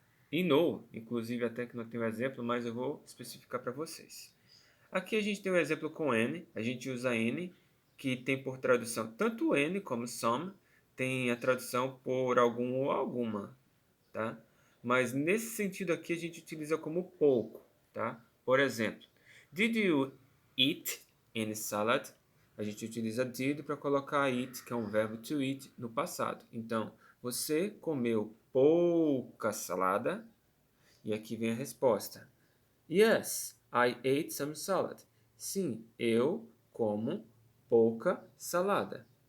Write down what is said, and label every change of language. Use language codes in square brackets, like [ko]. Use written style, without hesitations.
[pt] E no, inclusive até que não tem um exemplo, mas eu vou especificar para vocês. Aqui a gente tem um exemplo com N, a gente usa N, que tem por tradução tanto N como some, tem a tradução por algum ou alguma, tá? Mas nesse sentido aqui a gente utiliza como pouco, tá? [en] Por exemplo, did you eat any salad? [pt] A gente utiliza did para colocar eat, que é um verbo to eat, no passado. Então, você comeu pouca salada? E aqui vem a resposta. [en] Yes, I ate some salad. [pt] Sim, eu como pouca salada.